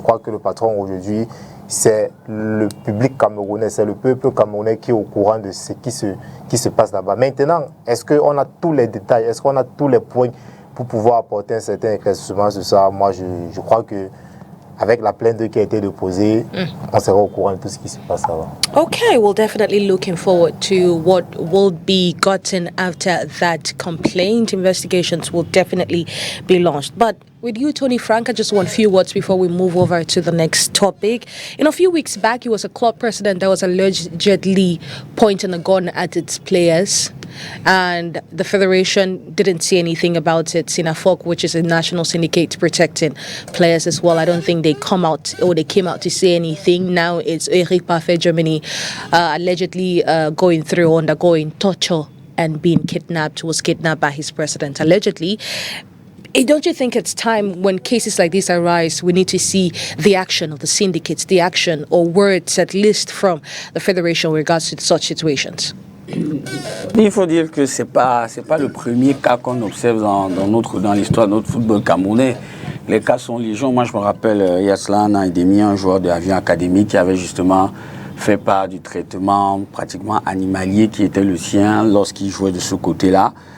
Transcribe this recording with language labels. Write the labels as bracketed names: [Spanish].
[French] Je crois que le patron aujourd'hui, c'est le public camerounais, c'est le peuple camerounais qui est au courant de ce qui se passe là-bas. Maintenant, est-ce qu'on a tous les détails, est-ce qu'on a tous les points pour pouvoir apporter un certain éclaircissement sur ça? Moi, je crois que avec la plainte qui a été déposée, on sera au courant de tout ce qui se passe là-bas. [English] Okay, we're definitely looking forward to what will be gotten after that complaint. Investigations will definitely be launched. But with you, Tony Frank, I just want a few words before we move over to the next topic. A few weeks back, he was a club president that was allegedly pointing a gun at its players. And the federation didn't say anything about it. SINAFOC, which is a national syndicate protecting players as well, I don't think they came out to say anything. Now it's Eric Parfait Germany allegedly undergoing torture and being kidnapped, was kidnapped by his president, allegedly. Don't you think it's time when cases like this arise, we need to see the action of the syndicates, the action or words at least from the federation with regards to such situations? [French] Il faut dire que c'est pas le premier cas qu'on observe dans l'histoire de notre football camerounais. Les cas sont légion. Moi, je me rappelle, il y a cela un an et demi, un joueur de l'avion académique qui avait justement fait part du traitement pratiquement animalier qui était le sien lorsqu'il jouait de ce côté-là.